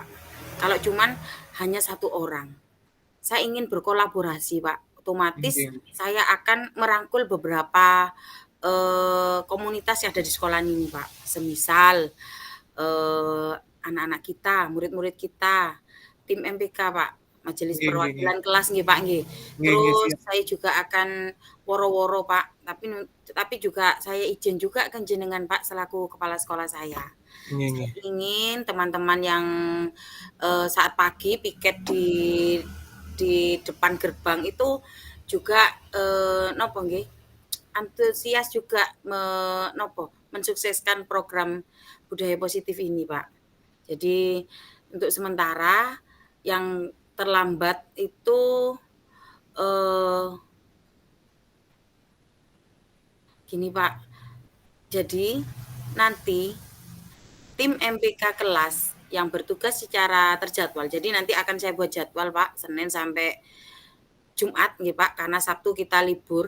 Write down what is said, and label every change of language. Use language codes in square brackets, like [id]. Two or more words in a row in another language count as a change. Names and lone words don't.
[id] Kalau cuman hanya satu orang. Saya ingin berkolaborasi, Pak. Otomatis Nggih, saya akan merangkul beberapa, komunitas yang ada di sekolah ini, Pak. Semisal, anak-anak kita, murid-murid kita, tim MPK, Pak, Majelis [jv] nggih nggih nggih. [id] Perwakilan Kelas nggih, Pak, nggih. [jv] Nggih nggih, [id] Terus siap. saya juga akan woro-woro, Pak, tapi juga saya izin juga ke jenengan, Pak, selaku kepala sekolah saya. Nggih Saya nggih. ingin teman-teman yang, saat pagi piket di depan gerbang itu juga, [jv] napa nggih, [id] antusias juga mensukseskan program budaya positif ini, Pak. Jadi untuk sementara yang terlambat itu, eee, gini, Pak, jadi nanti tim MPK kelas yang bertugas secara terjadwal, jadi nanti akan saya buat jadwal, Pak, Senin sampai Jumat nggih, Pak, karena Sabtu kita libur.